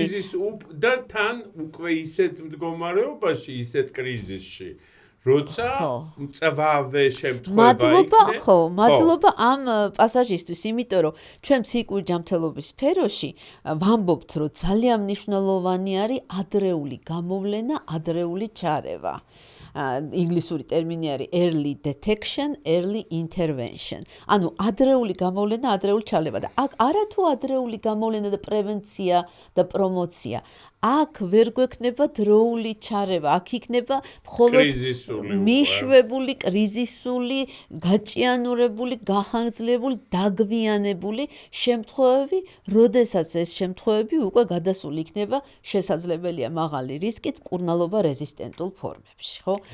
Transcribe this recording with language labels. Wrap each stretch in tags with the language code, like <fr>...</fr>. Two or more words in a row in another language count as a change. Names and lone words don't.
<ka>კრიზის და თან უკვე ისეთ მდგომარეობაში, ისეთ კრიზისში, როცა მწვავე შემთხვევა მადლობა ამ პასაჟისთვის, იმიტომ რომ ჩვენ ფსიქიკური ჯანმრთელობის სფეროში ვამბობთ, რომ ძალიან მნიშვნელოვანი არის ადრეული გამოვლენა, ადრეული ჩარევა. ინგლისური ტერმინი არის</ka> <en>early detection, early intervention.</en> <ka>ანუ ადრეული გამოვლენა, ადრეული ჩალება და აქ არათუ ადრეული გამოვლენა და პრევენცია და პრომოცია. აქ ვერ გვექნება დროული ჩარევა, აქ იქნება მხოლოდ მიშვებული, კრიზისული, გაჭიანურებული, გახანგრძლივებული, დაგვიანებული შემთხვევები, როდესაც ეს შემთხვევები უკვე გადასული იქნება შესაძლებელია მაღალი რისკით მკურნალობა რეზისტენტულ ფორმებში, ხო?</ka>